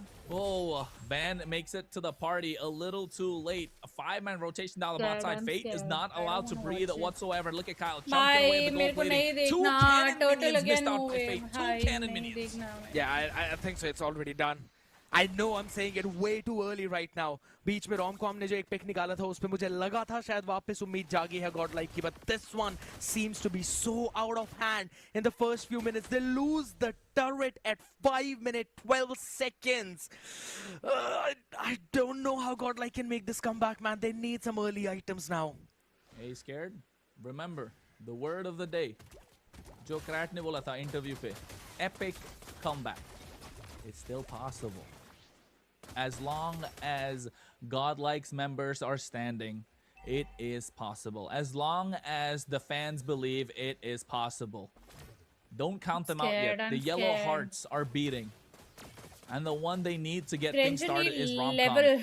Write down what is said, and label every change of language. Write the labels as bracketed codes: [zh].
[en] Oh, Van makes it to the party a little too late. A 5-man rotation down the bot side. Fate is not allowed to breathe whatsoever. Look at Kyle chunking away at the gold plating. 2 cannon minions missed out by Fate. 2 cannon minions. Yeah, I think so. It's already done. I know I'm saying it way too early right now. [hi] बीच में Romcom ने जो एक pick निकाला था, उस पे मुझे लगा था शायद वापस उम्मीद जागी है godlike की, but this one seems to be so out of hand. [en] In the first few minutes, they lose the turret at 5 minutes 12 seconds. I don't know how godlike can make this comeback, man. They need some early items now. Hey, Scared? Remember the word of the day. [hi] जो crate ने बोला था interview पे, epic comeback. [en] It's still possible. As long as Godlike's members are standing, it is possible. As long as the fans believe, it is possible. Don't count them out yet. The yellow hearts are beating. And the one they need to get things started is Romcom.